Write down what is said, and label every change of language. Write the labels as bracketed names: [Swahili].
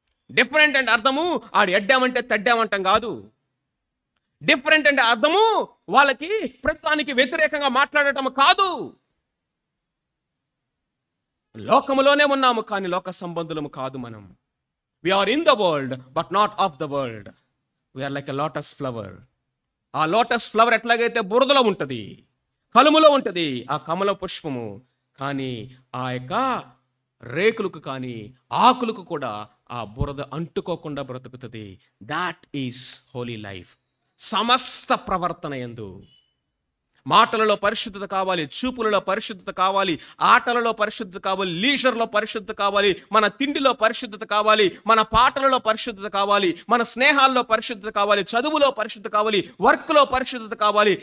[Telugu] Different అంటే అర్థము ఆడు ఎడ్డామంటే తడ్డామంటాం కాదు. డిఫరెంట్ అంటే అర్థము వాళ్ళకి ప్రతిదానికి వ్యతిరేకంగా మాట్లాడటం కాదు. లోకములోనే ఉన్నాము కానీ లోక సంబంధులము కాదు మనం. [English] We are in the world but not of the world. We are like a lotus flower. [Telugu] ఆ లోటస్ ఫ్లవర్ ఎట్లాగైతే బురదలో ఉంటుంది, కలుములో ఉంటుంది ఆ కమల పుష్పము, కానీ ఆ యొక్క రేకులకు కానీ ఆకులకు కూడా ఆ బురద అంటుకోకుండా బ్రతుకుతుంది. [English] That is holy life. [Telugu] సమస్త ప్రవర్తన యందు మాటలలో పరిశుద్ధత కావాలి, చూపులలో పరిశుద్ధత కావాలి, ఆటలలో పరిశుద్ధత కావాలి, లీజర్లో పరిశుద్ధత కావాలి, మన తిండిలో పరిశుద్ధత కావాలి, మన పాటలలో పరిశుద్ధత కావాలి, మన స్నేహాల్లో పరిశుద్ధత కావాలి, చదువులో పరిశుద్ధత కావాలి, వర్క్లో పరిశుద్ధత కావాలి.